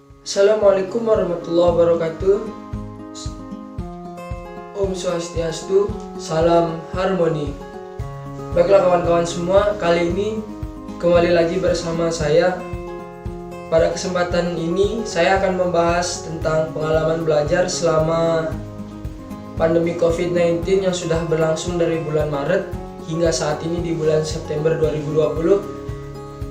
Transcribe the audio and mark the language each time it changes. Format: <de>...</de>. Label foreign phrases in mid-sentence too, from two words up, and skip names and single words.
<ar>السلام عليكم ورحمة الله وبركاته.</ar> <ban>Om Swastiastu,</ban> <id>salam harmoni. Baiklah kawan-kawan semua, kali ini kembali lagi bersama saya. Pada kesempatan ini saya akan membahas tentang pengalaman belajar selama pandemi COVID-19 yang sudah berlangsung dari bulan Maret hingga saat ini di bulan September 2020.</id>